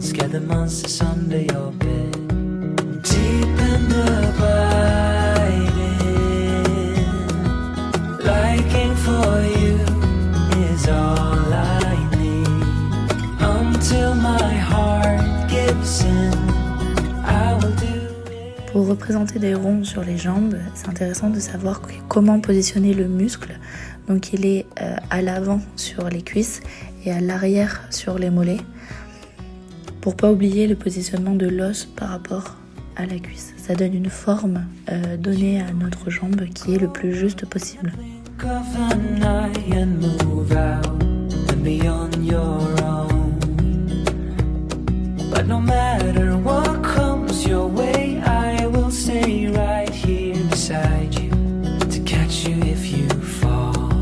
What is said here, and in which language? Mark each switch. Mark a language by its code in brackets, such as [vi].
[en] Scare the monsters under your bed. Deep and abiding, liking for you is all I need. Until my heart gives in, I will do it. [fr] Pour représenter des ronds sur les jambes, c'est intéressant de savoir comment positionner le muscle. Donc il est à l'avant sur les cuisses et à l'arrière sur les mollets. Pour pas oublier le positionnement de l'os par rapport à la cuisse. Ça donne une forme donnée à notre jambe qui est le plus juste possible. [en] Of the night and move out and be on your own. But no matter what comes your way, I will stay right here beside you to catch you if you fall.